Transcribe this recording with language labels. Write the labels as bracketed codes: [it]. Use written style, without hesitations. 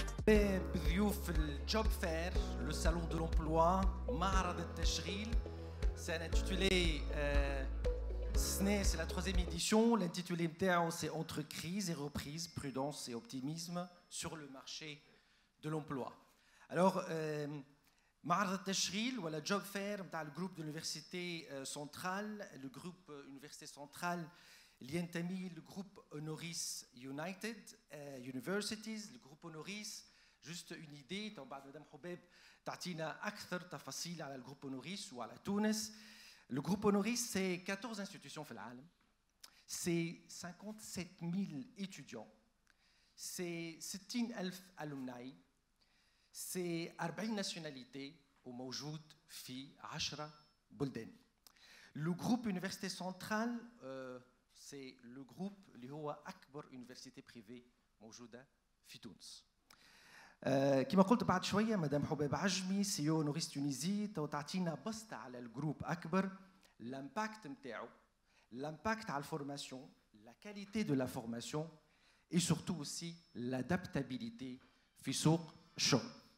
[ar] بضيوف الجوب فير لو [fr] salon de l'emploi [ar] معرض التشغيل. [fr] C'est intitulé c'est la troisième édition. L'intitulé نتاعو c'est entre crise et reprise, prudence et optimisme sur le marché de l'emploi. Alors [ar] معرض التشغيل ولا [en] job fair [ar] نتاع الجروب [fr] de l'université centrale, le groupe université centrale [ar] اللي ينتمي للجروب [fr] Honoris United Universities. Le groupe Honoris, juste une idée, [ar] بعد مدام حباب تعطينا أكثر تفاصيل على الجروب Honoris وعلى تونس. [fr] Le groupe Honoris, c'est 14 institutions [ar] في العالم, [fr] c'est 57 000 étudiants, c'est 60 000 alumni, c'est 40 nationalités [ar] وموجود في 10 بلدان. [fr] Le groupe Université Centrale, c'est le groupe [ar] اللي هو أكبر [fr] université privée [ar] موجودة في تونس. كما قلت بعد شويه مدام حباب عجمي سي او نوريس تونيزي تعطينا بسطه على الجروب اكبر, لامباكت نتاعو, [fr] l'impact [ar] على الفورماسيون, [fr] la qualité de la formation et surtout aussi l'adaptabilité [ar] في سوق الشغل.